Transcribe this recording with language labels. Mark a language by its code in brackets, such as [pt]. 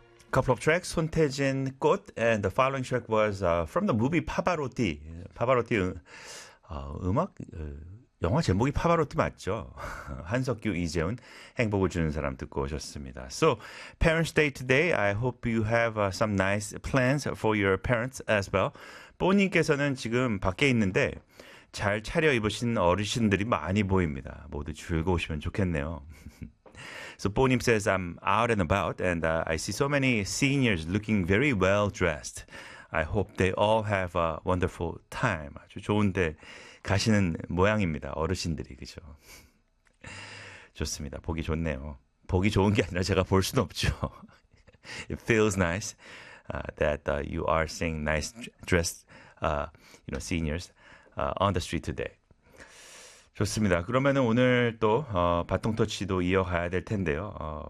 [en] Couple of tracks, 손태진 꽃, and the following track was from the movie 파바로티. [ko] 파바로티 음악 영화 제목이 파바로티 맞죠? 한석규 이재훈 행복을 주는 사람 듣고 오셨습니다. [en] So Parents Day today, I hope you have some nice plans for your parents as well. [ko] 뽀님께서는 지금 밖에 있는데 잘 차려입으신 어르신들이 많이 보입니다. 모두 즐거우시면 좋겠네요. [en] So Bonim says, I'm out and about, and I see so many seniors looking very well-dressed. I hope they all have a wonderful time. [ko] 아주 좋은데 가시는 모양입니다. 어르신들이, 그죠? 좋습니다. 보기 좋네요. 보기 좋은 게 아니라 제가 볼순 없죠. [en] It feels nice that you are seeing nice dressed seniors on the street today. [ko] 좋습니다. 그러면 오늘 또 바통터치도 이어가야 될 텐데요.